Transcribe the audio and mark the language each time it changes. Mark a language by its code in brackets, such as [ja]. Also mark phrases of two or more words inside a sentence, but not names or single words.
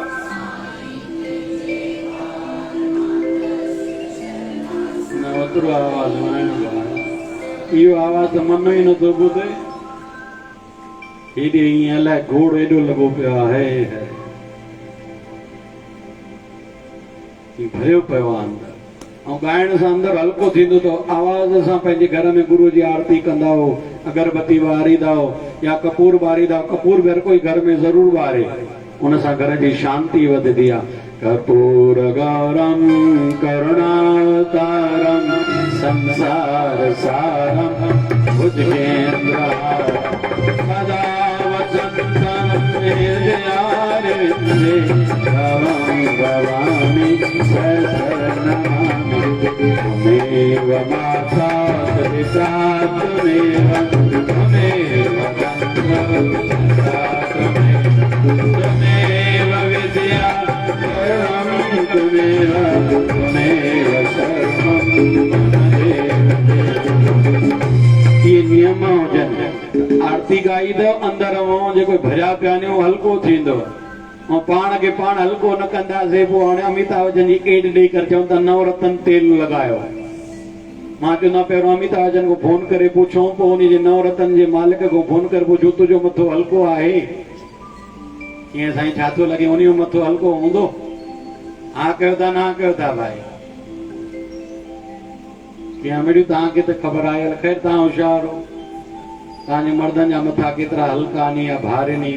[sd] ओतिरो आवाज़ इहो आवाज़ त मन ई नथो ॿुधे। हेॾे ईअं अलाए घोड़ एॾो लॻो पियो आहे, भरियो पियो आहे अंदरि। ऐं ॻाइण सां अंदरि हल्को थींदो त आवाज़ सां पंहिंजे घर में गुरू जी आरती कंदा हो, अगरबत्ती ॿारींदा हो या कपूर ॿारींदा हो। कपूर बि हर कोई घर में ज़रूरु ॿारे, उन सां घर जी शांती वधंदी आहे। [sa] कर्पूर गौरम करुणातारम संसार सारम भुजगेंद्र सदा वसंतम हृदयारविंदे भवं भवामि शरणमामि। त्वमेव माता पिता त्वमेव गंगा त्वमेव विद्या नियम हुजनि। [sd] आरती गाई दो अंदर जेको भरिया पिया आहिनि हल्को थींदो ऐं पाण खे पाण हल्को न कंदासीं। पोइ हाणे अमिताभ बच्चन जी एड ॾेई करे चवनि था नवरत्न तेल लॻायो। मां चवंदा पहिरियों अमिताभ बच्चन को फोन करे पुछूं, पोइ उनजे नवरत्न जे मालिक को फोन करे पुछूं तुंहिंजो मथो हल्को आहे? कीअं साईं छा थो लॻे उनजो मथो हल्को हूंदो? हा कयो था, ना कयो था भाई? कीअं मिड़ियूं तव्हांखे त ख़बर आहे। ख़ैर तव्हां होशियार हो, तव्हांजे मर्दनि जा मथा केतिरा हल्का आहिनि या भारी आहिनि।